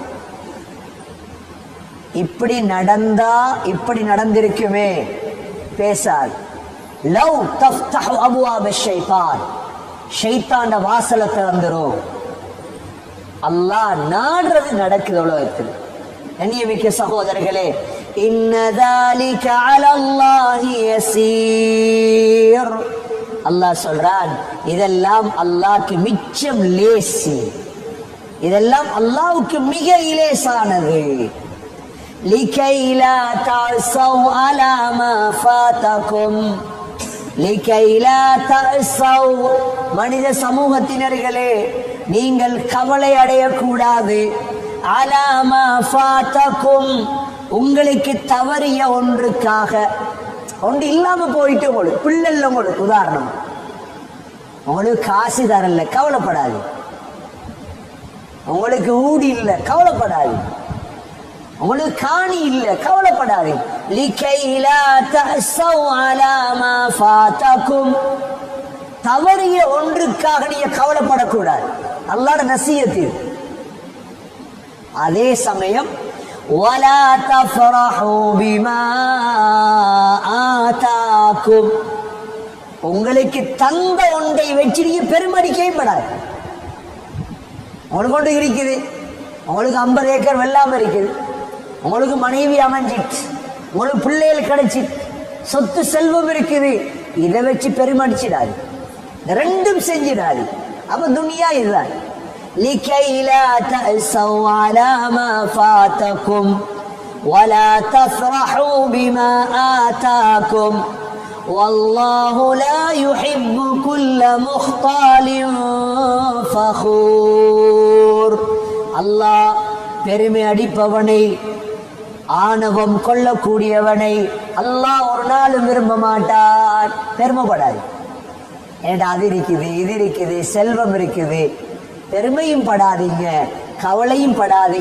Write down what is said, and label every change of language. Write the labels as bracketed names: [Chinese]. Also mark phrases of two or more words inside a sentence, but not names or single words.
[Tamil] இப்படி நடந்தா இப்படி நடந்திருக்குமே பேசாது. [Arabic] لو تفتح أبواب شيطان, [Tamil] ஷைத்தாண்ட வாசலை திறந்துரும். அல்லாஹ் நாடுறது நடக்குது உலகத்தில். கண்ணியமிக்க சகோதரர்களே, [Arabic] إن ذلك على الله يسير. [Tamil] அல்லாஹ் சொல்றான், இதெல்லாம் அல்லாஹ்க்கு மிச்சம் லேசி, இதெல்லாம் அல்லாஹ்வுக்கு மிக இலேசானது. [Arabic] لكي لا تعصوا على ما فاتكم لكي لا تعصوا. [Tamil] மனித சமூகத்தினர்களே, நீங்கள் கவலை அடையக்கூடாது. [Arabic] على ما فاتكم, [Tamil] உங்களுக்கு தவறிய ஒன்றுக்காக. ஒன்று இல்லாம போயிட்டு உங்களுக்கு பிள்ளை உங்களுக்கு உதாரணம், உங்களுக்கு காசு தரல, கவலைப்படாது. உங்களுக்கு ஊடி இல்லை, கவலைப்படாது. உங்களுக்கு காணி இல்ல, கவலைப்படாது. [Arabic] لكي لا تعصوا على ما فاتكم, [Tamil] தவறிய ஒன்றுக்காக நீங்க கவலைப்படக்கூடாது. அல்லாஹ்வுடைய நசியத்து. அதே சமயம் [Arabic] ولا تفرحوا بما آتاكم, [Tamil] உங்களுக்கு தந்த ஒன்றை வச்சு நீங்க பெருமடிக்கவே படாது. உங்களுக்கு ஒன்று இருக்குது, உங்களுக்கு 50 ஏக்கர் வெள்ளாம இருக்குது, உங்களுக்கு மனைவி அமைஞ்சிட்டு, உங்களுக்கு பிள்ளைகள் கிடைச்சிட்டு, சொத்து செல்வம் இருக்குது, இதை வச்சு பெருமடிச்சிடாது. ரெண்டும் செஞ்சிடாது. அப்ப துனியா இதுதான். [Arabic] لكي لا تأسوا على ما فاتكم ولا تفرحوا بما آتاكم والله لا يحب كل مختال فخور. [Tamil] அல்லாஹ் பெருமை அடிப்பவனை, ஆணவம் கொள்ளக்கூடியவனை அல்லாஹ் ஒரு நாளும் விரும்ப மாட்டான். பெருமைப்படாது. ஏண்டா அது இருக்குது, இது இருக்குது, செல்வம் இருக்குது, பெருமையும் படாதீங்க, கவலையும் படாதீங்க.